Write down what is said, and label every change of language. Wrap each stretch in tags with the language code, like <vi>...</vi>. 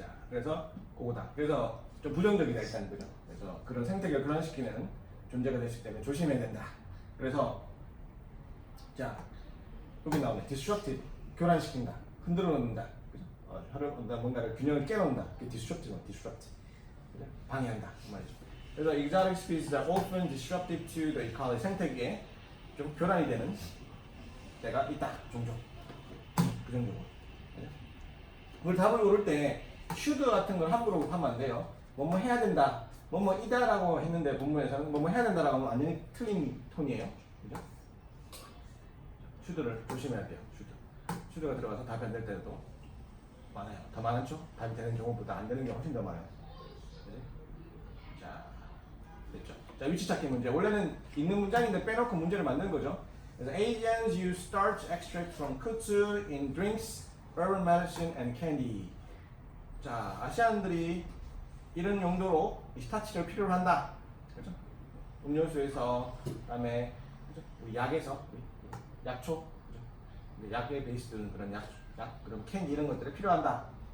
<ko>그래서 그거다. 그래서 좀 부정적이다 일단 그죠? 그래서 그런 생태계를 교란시키는 존재가 됐기 때문에 조심해야 된다. 그래서 자 여기 나오네. disruptive 교란시킨다, 흔들어 놓는다, 그죠? 뭔가를 균형을 깨놓는다. 그게 disrupt. 그죠? 방해한다 그 말이죠.</ko> <en>그래서 exotic species are often disruptive to the ecology.</en> <ko>생태계에 좀 교란이 되는 때가 있다 종종. 그 정도로. 그걸 답을 고를 때 should 같은 걸 함부로 하면 안 돼요. 뭐뭐 해야 된다, 뭐뭐이다라고 했는데 본문에서는 뭐뭐 해야 된다라고 하면 완전히 틀린 톤이에요. 그죠? should를 조심해야 돼요. should가 들어가서 답이 안 될 때도 많아요. 더 많죠? 답이 되는 경우보다 안 되는 경우가 훨씬 더 많아요. 그지? 자, 됐죠? 자, 위치 찾기 문제. 원래는 있는 문장인데 빼놓고 문제를 만든 거죠.</ko> <en>그래서 Asians use starch extract from kudzu in drinks, herbal medicine, and candy.</en> <ko>자, 아시안들이 이런 용도로 이 스타치를 필요로 한다. 그렇죠? 음료수에서, 그다음에 그렇죠? 우리 약에서, 약초, 그렇죠? 약에 베이스된 그런 약, 그런 캔디 이런 것들이 필요한다.</ko>